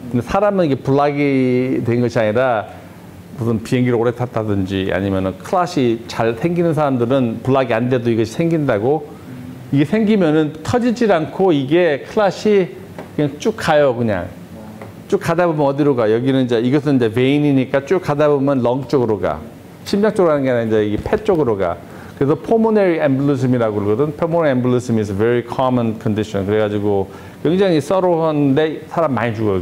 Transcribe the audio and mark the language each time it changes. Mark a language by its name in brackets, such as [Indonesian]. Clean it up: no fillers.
[Korean] 근데 사람은 이게 블락이 된 것이 아니라 무슨 비행기를 오래 탔다든지 아니면은 클락이 잘 생기는 사람들은 블락이 안 돼도 이것이 생긴다고. 이게 생기면은 터지질 않고 이게 클락이 그냥 쭉 가요. 그냥 쭉 가다 보면 어디로 가? 여기는 이제 이것은 이제 베인이니까 쭉 가다 보면 렁 쪽으로 가. 심장 쪽으로 가는 게 아니라 이제 이게 폐 쪽으로 가. 그래서 pulmonary embolism이라고 그러거든. [English] pulmonary embolism is a very common condition. [Korean] 그래가지고 굉장히 썰어한데 사람 많이 죽어요.